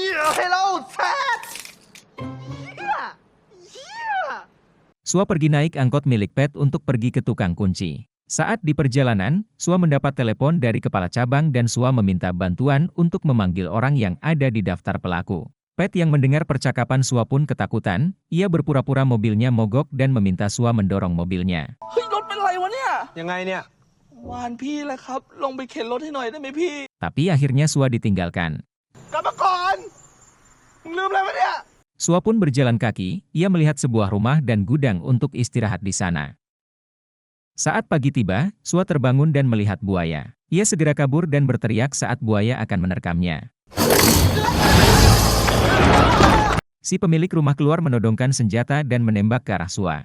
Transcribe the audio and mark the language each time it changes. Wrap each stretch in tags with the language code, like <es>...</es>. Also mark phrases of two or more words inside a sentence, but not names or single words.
<id>Sua pergi naik angkot milik Pet untuk pergi ke tukang kunci. Saat di perjalanan, Sua mendapat telepon dari kepala cabang dan Sua meminta bantuan untuk memanggil orang yang ada di daftar pelaku. Pet yang mendengar percakapan Sua pun ketakutan, ia berpura-pura mobilnya mogok dan meminta Sua mendorong mobilnya.</id> <th>เฮ้ยรถเป็นไรวะเนี่ย ยังไงเนี่ย วานพี่แหละครับ ลงไปเข็นรถให้หน่อยได้ไหมพี่</th> <id>Tapi akhirnya Sua ditinggalkan.</id> <th>กลับมาก่อน มึงลืมอะไรวะเนี่ย</th> <id>Sua pun berjalan kaki, ia melihat sebuah rumah dan gudang untuk istirahat di sana. Saat pagi tiba, Sua terbangun dan melihat buaya. Ia segera kabur dan berteriak saat buaya akan menerkamnya. Si pemilik rumah keluar menodongkan senjata dan menembak ke arah Sua.</id>